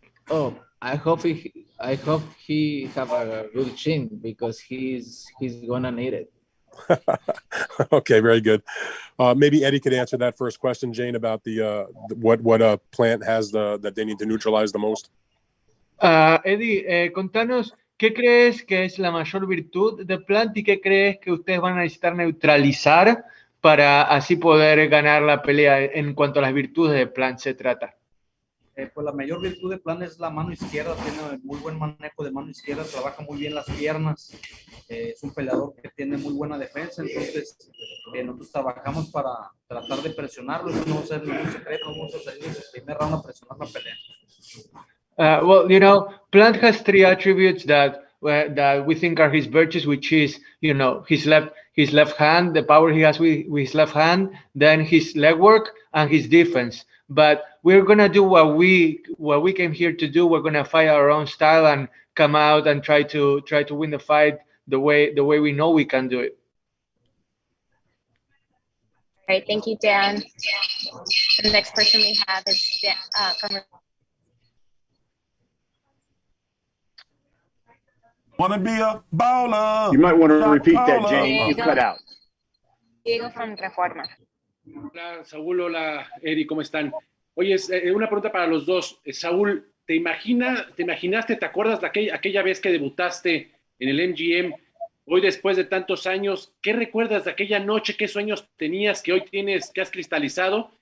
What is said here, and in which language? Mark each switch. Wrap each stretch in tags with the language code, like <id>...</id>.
<en>Oh, I hope he have a good chin, because he's gonna need it. Okay, very good. Maybe Eddie could answer that first question, Jane, about what Plant has that they need to neutralize the most.</en> <es>Eddie, contanos, ¿qué crees que es la mayor virtud de Plant y qué crees que ustedes van a necesitar neutralizar para así poder ganar la pelea en cuanto a las virtudes de Plant se trata? Pues la mayor virtud de Plan es la mano izquierda, tiene muy buen manejo de mano izquierda, trabaja muy bien las piernas, es un peleador que tiene muy buena defensa, entonces nosotros trabajamos para tratar de presionarlo, eso no va a ser ningún secreto, vamos a salir en el primer round a presionar la pelea.</es> <en>Well, you know, Plant has 3 attributes that we think are his virtues, which is, you know, his left hand, the power he has with his left hand, then his leg work and his defense. But we're gonna do what we came here to do. We're gonna fight our own style and come out and try to win the fight the way we know we can do it. All right, thank you, Dan. The next person we have is from. Wanna be a baller. You might want to repeat that, Jane. You cut out. Diego from Reforma.</en> <es>Hola, Saúl. Hola, Eddie, ¿cómo están? Oye, una pregunta para los dos. Saúl, ¿te imaginaste, te acuerdas de aquella vez que debutaste en el MGM? Hoy, después de tantos años, ¿qué recuerdas de aquella noche? ¿Qué sueños tenías que hoy tienes, que has cristalizado?</es>